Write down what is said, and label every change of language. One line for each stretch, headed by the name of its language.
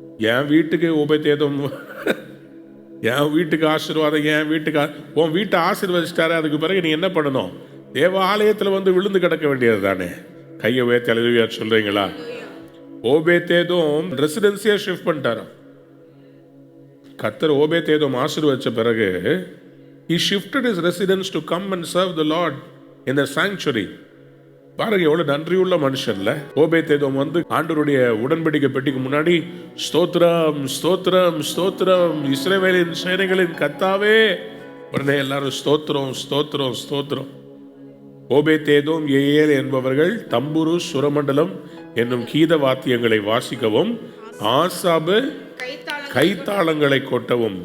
Tamil: என் வீட்டுக்கு ஓபேத்ஏதோம், என் வீட்டுக்கு ஆசீர்வாதம், என் வீட்டுக்கு உன் வீட்டை ஆசீர்வதிச்சிட்டாரு. அதுக்கு பிறகு நீ என்ன பண்ணணும்? தேவ ஆலயத்தில் வந்து விழுந்து கிடக்க வேண்டியது தானே. கையை உயர்த்தி அல்லேலூயா சொல்றீங்களா? Obed Edom ரெசிடென்சியா shift பண்ணிட்டாராம். கர்த்தர் ஓபேத்ஏதோம் ஆசீர்வதிச்ச பிறகு
English: he shifted his residence to come and serve the Lord in the sanctuary.
Tamil: பாருங்க எவ்வளவு நன்றியுள்ள மனுஷன்ல. ஓபேத்ஏதோம் வந்து ஆண்டவருடைய உடன்படிக்கை பெட்டிக்கு முன்னாடி ஸ்தோத்திரம் ஸ்தோத்திரம் ஸ்தோத்திரம் இஸ்ரவேலின் சேனைகளின் கர்த்தாவே. உடனே எல்லாரும் ஸ்தோத்திரம் ஸ்தோத்திரம் ஸ்தோத்திரம். ஓபேத்ஏதோம், ஏயேல் என்பவர்கள் தம்புரு, சுரமண்டலம் என்னும் கீத வாத்தியங்களை வாசிக்கவும், ஆசாபு கைத்தாளங்களை கொட்டவும்.